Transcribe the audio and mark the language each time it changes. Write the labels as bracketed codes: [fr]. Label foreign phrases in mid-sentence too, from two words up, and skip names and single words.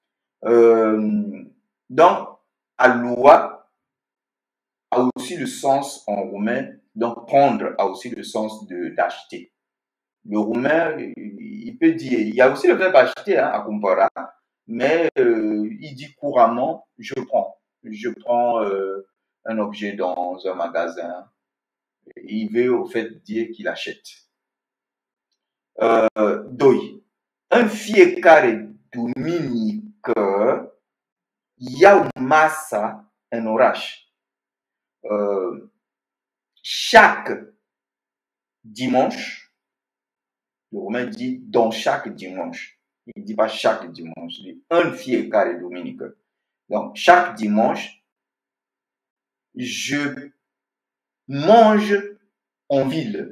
[fr] Donc, alua a aussi le sens en roumain, donc prendre a aussi le sens d'acheter. Le roumain, il peut dire, il y a aussi le verbe acheter, hein, [ro] à compara, [fr] mais il dit couramment, je prends. Je prends un objet dans un magasin. Il veut au fait dire qu'il achète. Doi. [ro] În fiecare duminică iau masa în oraș. [fr] Chaque dimanche, Le Romain dit dans chaque dimanche. Il ne dit pas chaque dimanche. Il dit [ro] un fiecare dominique. [fr] Donc, chaque dimanche, je mange en ville.